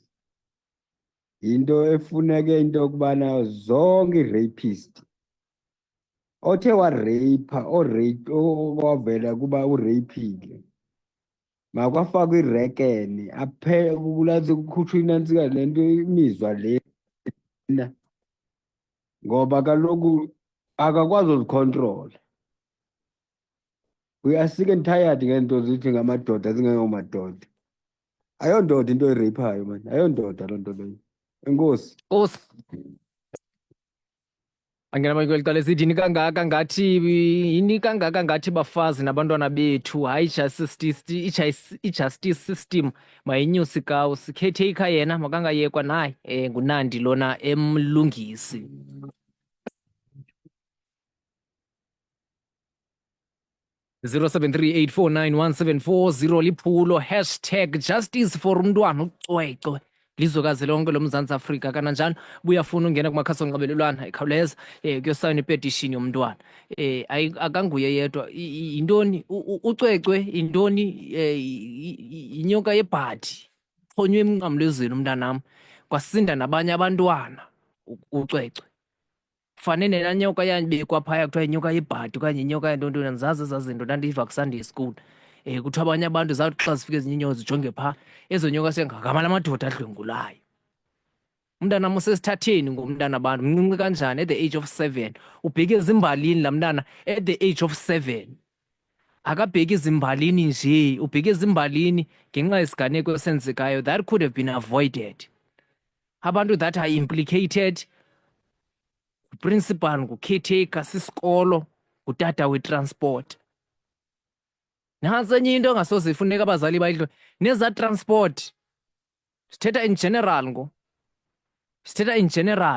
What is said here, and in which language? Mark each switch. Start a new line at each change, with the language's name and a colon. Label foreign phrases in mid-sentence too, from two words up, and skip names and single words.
Xhosa: Yinto efuneke into yokubana zonke ii-rapist othe wareyipha owavela kuba ureyphile makwafakwe irekeni kulase kukhutshwe inantsika le nto imizwa lena, ngoba kaloku akakwazi uzikhontrola.
English: We are sick and tired
Xhosa: ngeento zithi ngamadoda zingengomadoda. Ayondoda into ereyiphayo mani, ayondoda loo nto leyo. Enkosi. Nkosi. Angena kweli cala sithi yini kangaka ngathi bafazi nabantwana bethu, hayi i-
English: justice system
Xhosa: mayinyuse ikawo. Sikhethe ikha yena makangayekwa naye nguNandi lona emlungisi. Zero 0738491740 liphulo #
English: justice for
Xhosa: umntwana ucwecwe lizwekazi lonke loMzantsi Afrika. Kananjalo buyafuna ungena kumakhasi onxibelelwano ikhawuleza kuyosayina ipetishini yomntwana. Akanguye yedwa. Yintoni ucwecwe? Yintoni? Yinyoka yebhadi xhonywe emnqamlezweni umntanam, kwasinda nabanye abantwana ucwecwe. Fanele laa nyoka yabekwa phaya kuthiwa inyoka yebhadi okanye inyoka yantontoni, ndizazi ezaa zinto ndandiyiva kuSunday school. Kuthiwa abanye abantu zawuthi xa zifika ezinye iinyoka zijonge phaa, ezo nyoka sengagama la madoda adlwengulayo. Umntanam usesithatheni ngomntana abantu, mncinci kanjani
English: at the age of 7.
Xhosa: Ubheke ezimbalini laa mntana
English: at the age of 7.
Xhosa: Akabheki ezimbalini nje, ubheke ezimbalini ngenxa yesiganeko esenzekayo
English: that could have been avoided. Abantu that are implicated,
Xhosa: uprincipal ngucaretaker sisikolo, ngutata wetransport. Nantsi enye into engasoze ifuneka abazali bayidlwe neza transport. Sithetha
English: in general
Xhosa: ngo. Sithetha
English: in general.